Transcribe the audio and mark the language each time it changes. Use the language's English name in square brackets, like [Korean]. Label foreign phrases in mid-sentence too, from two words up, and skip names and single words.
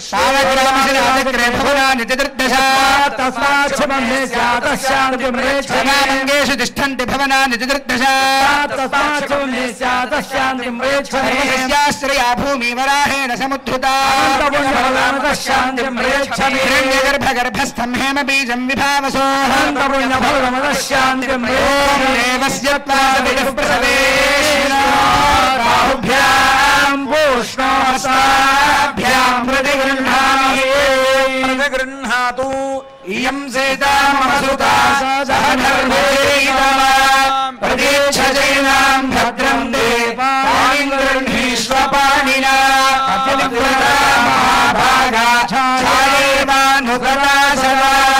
[Sanskrit] కరిష్యేషు తిష్టంతి భవనాని చతుర్దశాశ్రయా భూమి వరాహేణ సముద్ధృతా గర్భగర్భస్థం హేమ బీజం విభావసో प्रतिगृह्णातु इयं सीता मम सुता सह प्रतीक्षजैनां भद्रं ते पाणिं गृह्णीष्व पाणिना महाभागा छायेवानुगता सदा